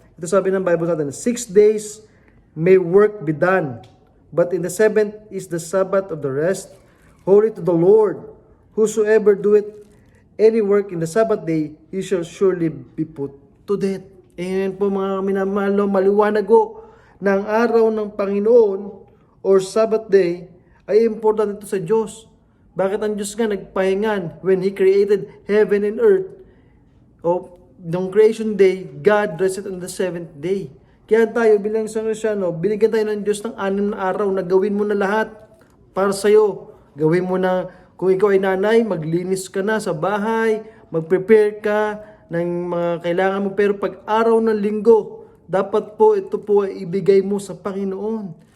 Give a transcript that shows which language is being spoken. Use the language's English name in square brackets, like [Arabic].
[Filipino] Ito sabi ng Bible sa atin, [English] 6 days may work be done, but in the 7th is the Sabbath of the rest, holy to the Lord. Whosoever doeth any work in the Sabbath day, he shall surely be put to death. [Filipino] Ayan po mga minamahal, maliwanag ko na ang araw ng Panginoon or Sabbath day ay important ito sa Diyos. Bakit ang Diyos nga nagpahingan [English] when He created heaven and earth? O, ng creation day, God rested on the 7th day. [Filipino] Kaya tayo bilang isang Kristyano, binigyan tayo ng Diyos ng 6 na araw na gawin mo na lahat para sa'yo. Gawin mo na, kung ikaw ay nanay, maglinis ka na sa bahay, mag-prepare ka ng mga kailangan mo. Pero pag araw ng linggo, dapat po ito po ay ibigay mo sa Panginoon.